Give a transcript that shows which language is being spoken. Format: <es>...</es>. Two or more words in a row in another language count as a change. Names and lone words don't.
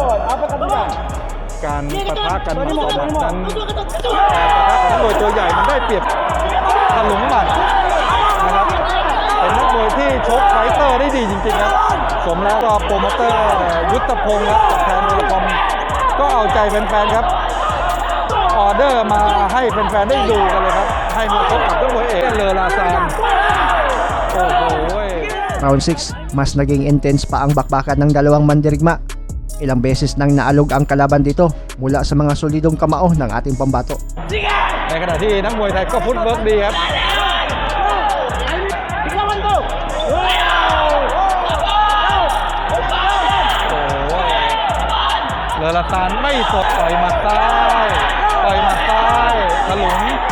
<th>การปะทะกันหมัดต่อหมัดนั้นการปะทะของมวยตัวใหญ่มันได้เปรียบถลุงหมัดนะครับเป็นนักมวยที่ชกไฟเตอร์ได้ดีจริงๆครับสมแล้วก็โปรโมเตอร์ยุทธพงศ์ครับจากแทนโทรคอมก็เอาใจแฟนๆครับออเดอร์มาให้แฟนๆได้ดูกันเลยครับให้มาพบกับนักมวยเอกเลอราซานโอ้โห</th> <tl>Round 6, mas naging intense pa ang bakbakan ng dalawang mandirigma. Ilang beses nang naalog ang kalaban dito mula sa mga solidong kamao ng ating pambato.</tl> <th>ในขณะที่นักมวยไทยก็ฟุตเวิร์กดีครับเลอราซานไม่สดต่อยหมัดซ้ายต่อยหมัดซ้ายถลุง</th>